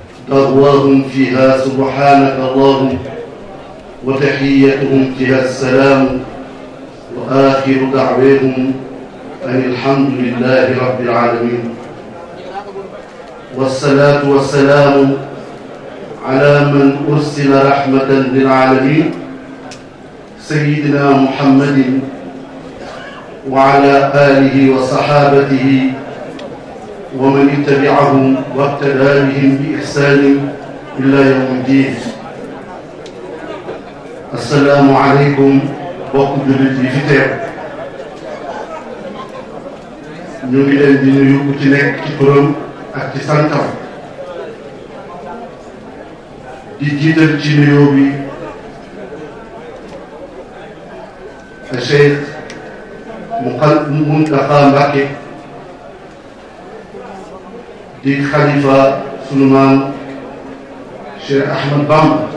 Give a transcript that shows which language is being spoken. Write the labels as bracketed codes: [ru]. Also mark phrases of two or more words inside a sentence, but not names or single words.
[ar] تغواهم فيها سبحانك اللهم وتحيتهم فيها السلام وآخر دعواهم أن الحمد لله رب العالمين والصلاة والسلام على من أرسل رحمة للعالمين سيدنا محمد وعلى آله وصحابته ومن اتبعهم واقتدى بهم بإحسان إلى يوم الدين. السلام عليكم [wo] mbokk jullit yi fi teew ñu ngi leen di nuyu ku ci nekk ci turam ak ci santam di jiital ci nuyoo bi Cheikh Mountakha Mbacké di xalifa sunu maam Cheikh Ahmad Bamba